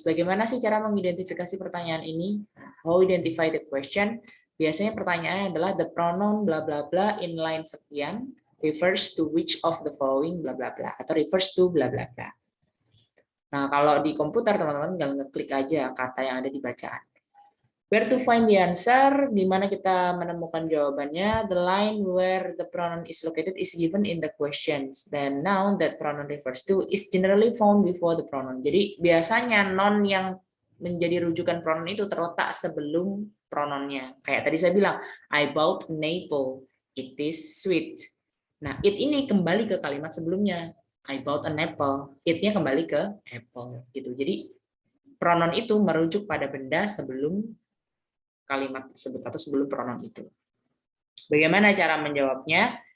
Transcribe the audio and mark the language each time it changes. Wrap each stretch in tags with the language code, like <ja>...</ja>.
<id>Bagaimana sih cara mengidentifikasi pertanyaan ini?</id> <en>How identify the question?</en> <id>Biasanya pertanyaannya adalah</id> <en>the pronoun bla bla bla in line sekian refers to which of the following bla bla bla, atau refers to bla bla bla.</en> <id>Nah, kalau di komputer teman-teman tinggal ngeklik aja kata yang ada di bacaan.</id> <en>Where to find the answer,</en> <id>di mana kita menemukan jawabannya.</id> <en>The line where the pronoun is located is given in the questions. Then noun that pronoun refers to is generally found before the pronoun.</en> <id>Jadi biasanya noun yang menjadi rujukan pronoun itu terletak sebelum pronounnya. Kayak tadi saya bilang,</id> <en>I bought an apple. It is sweet.</en> <id>Nah, it ini kembali ke kalimat sebelumnya.</id> <en>I bought an apple. It-nya</en> <id>kembali ke</id> <en>apple. Gitu.</en> <id>Jadi pronoun itu merujuk pada benda sebelum kalimat tersebut atau sebelum pronoun itu. Bagaimana cara menjawabnya?</id>